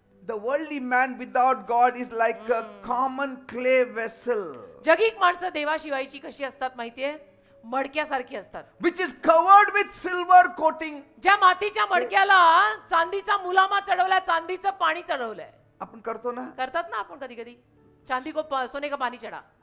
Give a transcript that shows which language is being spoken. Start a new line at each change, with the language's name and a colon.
English: The worldly man without God is like a common clay vessel
Marathi: जगिक माणसं देवाशिवायची कशी असतात माहितीये? मडक्यासारखी असतात,
English: which is covered with silver coating.
Marathi: ज्या मातीच्या मडक्याला चांदीचा मुलामा चढवलाय, चांदीचं पाणी चढवलंय. आपण करतो ना? करतात ना आपण कधी कधी,
Hindi: चांदी को सोने का पाणी चढा.